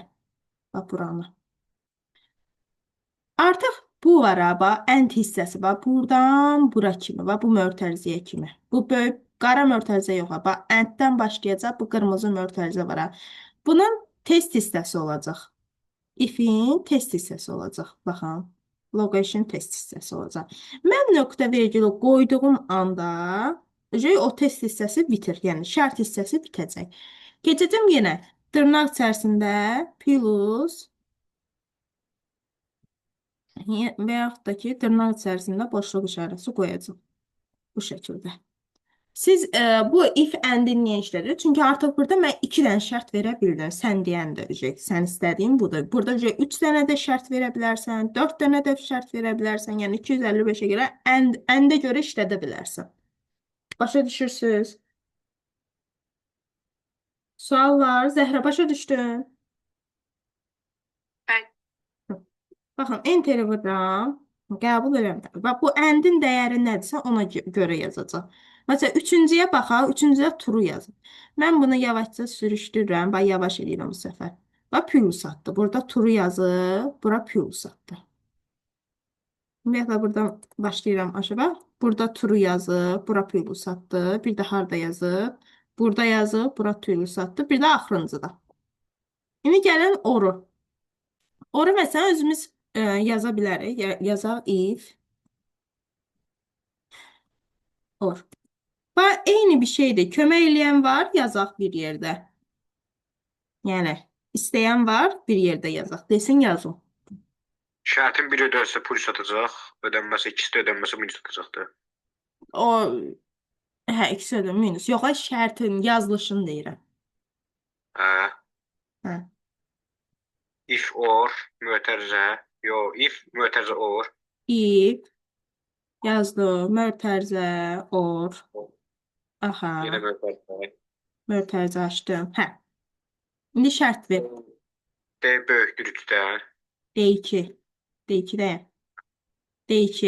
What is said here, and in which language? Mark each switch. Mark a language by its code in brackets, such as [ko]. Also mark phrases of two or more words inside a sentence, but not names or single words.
[az] Bax, buranı. Artıq bu var ha, bax, end hissəsi, bax, buradan bura kimi, bax, bu mötərizəyə kimi. Bu böyük, qara mötərizə yox ha, bax, enddən başlayacaq, bu qırmızı mötərizə var ha. Bunun test hissəsi olacaq. If-in test hissəsi olacaq, baxın. Location test hissəsi olacaq. Mən nöqtə vergülü qoyduğum anda o test hissəsi bitir. Yəni şərt hissəsi bitəcək. Keçəcəm yenə dırnaq içərisində plus və yaxud da ki, dırnaq içərisində boşluq işarəsi qoyacağım. Bu şəkildə. Siz bu [en] if and-i [az] niyə işlədir? Çünki artıq burada mən 2 dənə şərt verə bildim. Sən deyən də sən istədiyin budur. Burada 3 dənə də şərt verə bilərsən, 4 dənə də şərt verə bilərsən. Yəni 255-ə görə and-ə görə işlədə bilərsən. Başa düşürsünüz? Sual var. Zəhra başa düşdün? Bəli. Baxın, enteri vururam. Qəbul eləmirəm. Bax, bu and-in dəyəri nədirsə ona görə yazacaq. Məsələn, üçüncüyə baxaq, üçüncüyə true yazın. Mən bunu yavaşca sürüşdürürəm. Bax, yavaş edirəm bu səfər. Bax, plus atdı. Burada true yazır, bura plus atdı. Ümumiyyətlə, buradan başlayıram aşağı. Burada true yazır, bura plus atdı. Bir də harda yazır? Burada yazır, bura plus atdı. Bir də axırıncıda. İndi gəlin oru. Oru məsələn, özümüz yaza bilərik. Yazaq [en] if or. [az] Bax, eyni bir şeydir. Kömək eləyən var, yazaq bir yerdə. Yəni, istəyən var, bir yerdə yazaq. Desin, yazın. Şərtin biri ödənsə polis atacaq, ödənməsə ikisi də ödənməsə minus atacaqdır. O Hə, ikisi də minus. Yox, ay, şərtin yazılışını deyirəm. Hə. Hə. [en] If or [az] mötərizə. Yo, if mötərizə or. If yazdım. Mötərizə or. Aha. Yenə mötərizə. Mötərizə açdım. Hə. İndi şərt ver. D böyükdür 3-dən. D2. D2'deyim. D2.